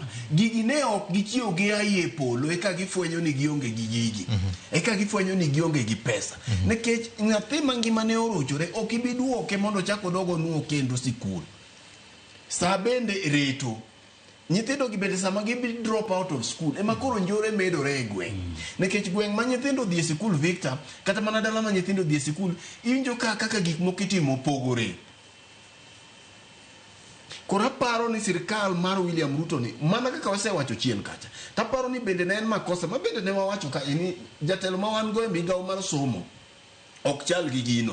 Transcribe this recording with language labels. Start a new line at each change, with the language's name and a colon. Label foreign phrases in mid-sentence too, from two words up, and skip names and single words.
Luo (Kenya and Tanzania): Gigi ne ok gichiew gi aye polo eka gifwenyo ni gionge gi gigi, eka gifwenyo ni gionge gi pesa. Nikech nyathi mangima ne orochore, ok ibi duoke mondo chako dogo nuo kendo sikul. Sa bende reto. Nyithindo gi bende sama gibi
English: drop out of school
Luo (Kenya and Tanzania): ema koro njore medore e gweng'. Nikech gweng' ma nyithindo dhi e sikul Victor, kata mana dala ma nyithindo dhi e sikul, iwinjo kaka gik moko itimo pogore. Kora paro ni sirkal mar William Ruto ni, mana kaka wasewacho chien kacha, taparo ni bende ne en makosa, ma bende ne wawacho ka ni jatelo ma wan go e migawo mar somo ok chal gi gino.